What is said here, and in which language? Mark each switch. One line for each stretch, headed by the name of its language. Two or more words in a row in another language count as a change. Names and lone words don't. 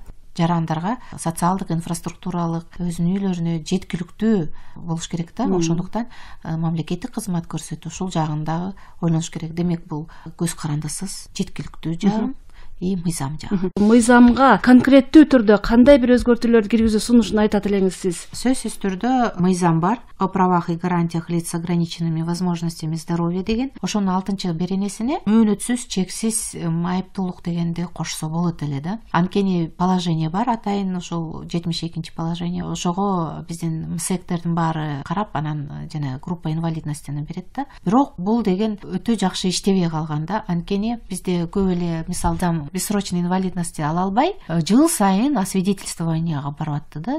Kyrgyz: Жарандарга социалдык, инфраструктуралык өзүнүн үйлөрүнө жеткиликтүү болуш керек да. Ошондуктан мамлекеттик кызмат көрсөтүү ушул жагында ойлонуш керек. Демек, бул көз карандысыз жеткиликтүү жагы и мыйзам жагы. Мыйзамга конкреттүү түрдө кандай бир өзгөртүүлөрдү киргизүү сунушун айтат элеңиз сиз? Сөзсүз түрдө мыйзам бар.
Russian: О правах и гарантиях лиц с ограниченными возможностями здоровья деген.
Kyrgyz: Ошонун 6-беренесине мөөнөтсүз, чексиз майыптуулук дегенди кошсо болот эле да. Анткени положение бар, атайын ошол 72 положение. Ошого биздин МСЭКтердин баары карап, анан жана
Russian: группа инвалидностьтен
Kyrgyz: берет да. Бирок бул деген өтө жакшы иштебей калган да. Анткени бизде көп эле мисалдан
Russian: бессрочный инвалидности
Kyrgyz: ала албай, жыл сайын освидетельствованияга барып атты да.